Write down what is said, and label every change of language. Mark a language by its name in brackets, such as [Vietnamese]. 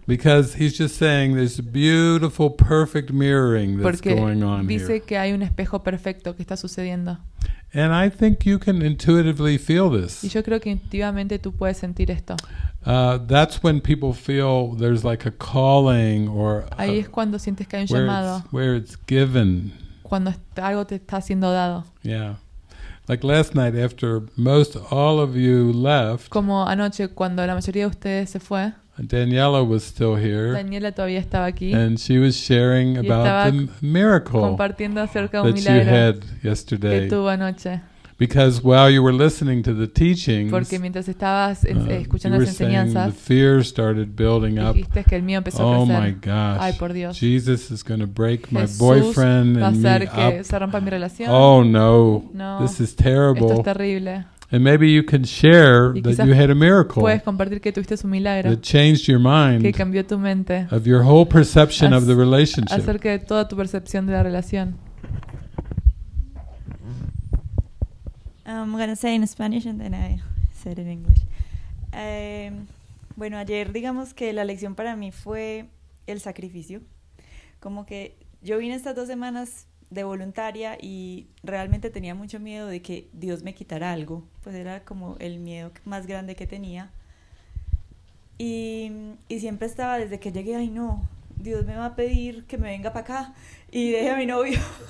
[English] Because he's just saying there's beautiful, perfect mirroring that's [Spanish] porque [English] going on [Spanish] dice [English] here. [Spanish] que hay un espejo perfecto que está sucediendo. [English] And I think you can intuitively feel this. [Spanish] Y yo creo que intuitivamente tú puedes sentir esto. [English] That's when people feel there's like a calling or [Spanish] ahí es cuando sientes que hay un llamado. [English] Where it's given. [Spanish] Cuando algo te está siendo dado. [English] Yeah. Like last night after most all of you left. [Spanish] Como anoche cuando la mayoría de ustedes se fue. [English] Daniela was still here. [Spanish] Daniela todavía estaba aquí. [English] And she was sharing about the miracle [Spanish] compartiendo acerca de un [English] that you had yesterday. [Spanish] Que tuvo anoche. [English] Because while you were listening to the teachings, [Spanish] porque mientras estabas escuchando las enseñanzas, [English] the fear started building up. [Spanish] Dijiste que el miedo empezó a crecer. [English] Oh my gosh! [Spanish] Ay, por Dios. [English] Jesus is going to break my [Spanish] Jesús [English] boyfriend [Spanish] va a [English] and me [Spanish] hacer que [English] up. [Spanish] se rompa mi relación. [English] Oh no! [Spanish] No, [English] this is terrible. [Spanish] Esto es terrible. [English] And maybe you can share that you had a miracle. [Spanish] Puedes compartir que tuviste un milagro. [English] That changed your mind. [Spanish] Que cambió tu mente. [English] Of your whole perception of the relationship. [Spanish] Acerca de toda tu percepción de la relación. [English] I'm going to say in Spanish and then I said in English. [Spanish] Bueno, ayer digamos que la lección para mí fue el sacrificio. Como que yo vine estas 2 semanas de voluntaria y realmente tenía mucho miedo de que Dios me quitara algo. Pues era como el miedo más grande que tenía. Y siempre estaba desde que llegué, ay no, Dios me va a pedir que me venga para acá y deje a mi novio.